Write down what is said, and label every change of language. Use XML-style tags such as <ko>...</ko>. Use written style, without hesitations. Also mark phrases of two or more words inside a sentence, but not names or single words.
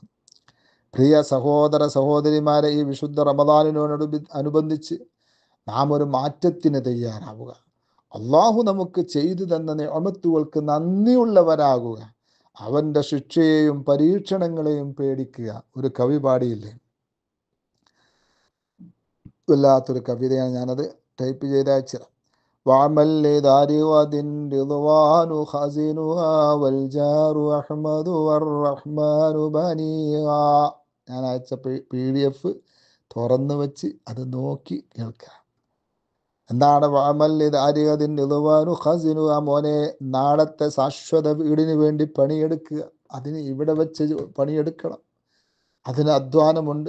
<ml>പ്രിയ സഹോദര സഹോദരിമാരെ, ഈ വിശുദ്ധ റമദാനിനോട് അനുബന്ധിച്ച് നാം ഒരു മാറ്റത്തിന് തയ്യാറാവുക. അള്ളാഹു നമുക്ക് ചെയ്തു തന്ന നിഅമത്തുകൾക്ക് നന്ദിയുള്ളവരാകുക. അവൻ്റെ ശിക്ഷയെയും പരീക്ഷണങ്ങളെയും പേടിക്കുക. ഒരു കവി പാടിയില്ലേ, വല്ലാത്തൊരു കവിതയാണ്, ഞാനത് ടൈപ്പ് ചെയ്ത് അയച്ചത്.</ml> <ar>وعمل لدار غد رضوان خزنها والجار أحمد والرحمن بنيها.</ar> <ml>ഞാൻ അയച്ച PDF തുറന്നു വെച്ച് അത് നോക്കി കേൾക്കുക. എന്താണ്</ml> <ar>واعمل لدار غد رضوان خازنها,</ar> <ml>മോനെ നാളത്തെ ശാശ്വത വീടിന് വേണ്ടി പണിയെടുക്കുക. അതിന് ഇവിടെ വെച്ച് പണിയെടുക്കണം. അതിന് അധ്വാനമുണ്ട്.</ml>